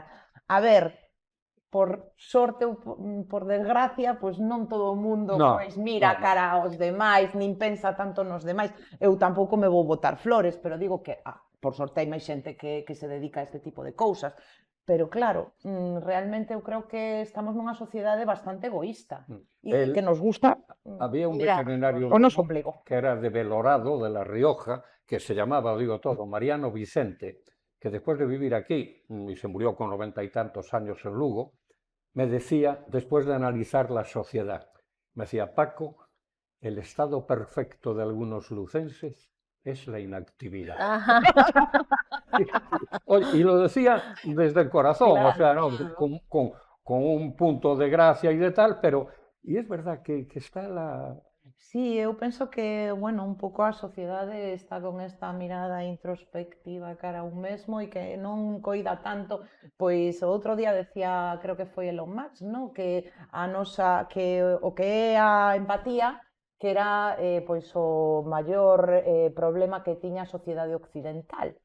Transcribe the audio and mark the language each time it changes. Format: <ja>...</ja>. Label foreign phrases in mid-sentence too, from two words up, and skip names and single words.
<gl>A ver, por sorte ou por desgracia, pois non todo o mundo mira cara aos demais, nin pensa tanto nos demais. Eu tampouco me vou botar flores, pero digo que, por sorte, hai máis xente que se dedica a este tipo de cousas. Pero claro, realmente eu creo que estamos nunha sociedade bastante egoísta e que nos gusta.</gl> <es>Había un veterinario que era de Belorado, de La Rioja, que se llamaba, digo todo, Mariano Vicente, que después de vivir aquí, y se murió con 90 y tantos años en Lugo, me decía, después de analizar la sociedad, me decía, Paco, el estado perfecto de algunos lucenses es la inactividad. Y lo decía desde el corazón, claro, o sea, ¿no? Con un punto de gracia y de tal, pero... Y es verdad que está la...</es> <gl>Sí, eu penso que, bueno, un pouco a sociedade está con esta mirada introspectiva cara a un mesmo e que non coida tanto, pois o outro día decía, creo que foi Elon Musk, no? Que a nosa, que o que é a empatía, que era pois o maior problema que tiña a sociedade occidental.</gl>